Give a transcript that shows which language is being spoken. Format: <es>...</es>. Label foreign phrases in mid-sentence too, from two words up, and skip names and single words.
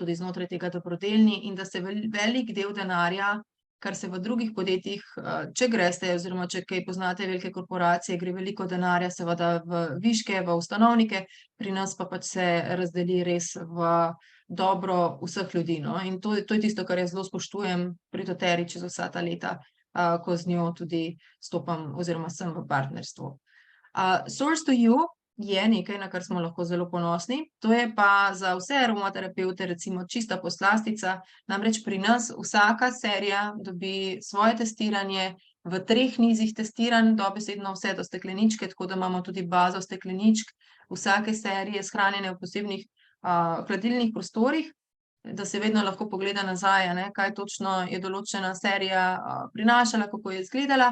<sl>tudi znotraj tega dobrodelni in da se velik del denarja, kar se v drugih podjetjih, če greste oziroma če kaj poznate velike korporacije, gre veliko denarja seveda v viške, v ustanovnike, pri nas pa pač se razdeli res v dobro vseh ljudi, no, in to je tisto, kar jaz zelo spoštujem pri doTERRI čez vsa ta leta, ko z njo tudi stopam oziroma sem v partnerstvu.</sl> <en>Source to you</en> <sl>je nekaj, na kar smo lahko zelo ponosni, to je pa za vse aromaterapevte recimo čista poslastica, namreč pri nas vsaka serija dobi svoje testiranje v 3 nizih testiranj, dobesedno vse do stekleničke, tako da imamo tudi bazo stekleničk vsake serije shranjene v posebnih hladilnih prostorih, da se vedno lahko pogleda nazaj, a ne, kaj točno je določena serija prinašala, kako je izgledala.</sl>